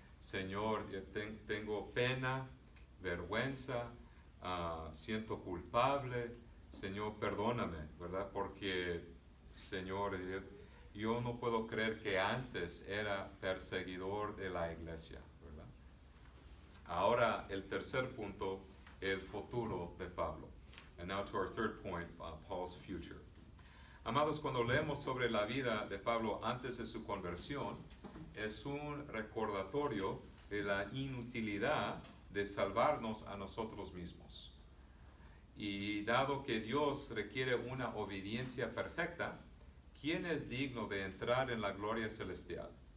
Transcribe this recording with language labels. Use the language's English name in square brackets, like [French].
[Spanish] Señor, yo tengo pena, vergüenza, siento culpable. Señor, perdóname, ¿verdad? Porque, Señor, yo no puedo creer que antes era perseguidor de la iglesia, ¿verdad? Ahora, el tercer punto, el futuro de Pablo. [English] And now to our third point, Paul's future. [Spanish] Amados, cuando leemos sobre la vida de Pablo antes de su conversión, es un recordatorio de la inutilidad de salvarnos a nosotros mismos. Y dado que Dios requiere una obediencia perfecta, ¿quién es digno de entrar en la gloria celestial?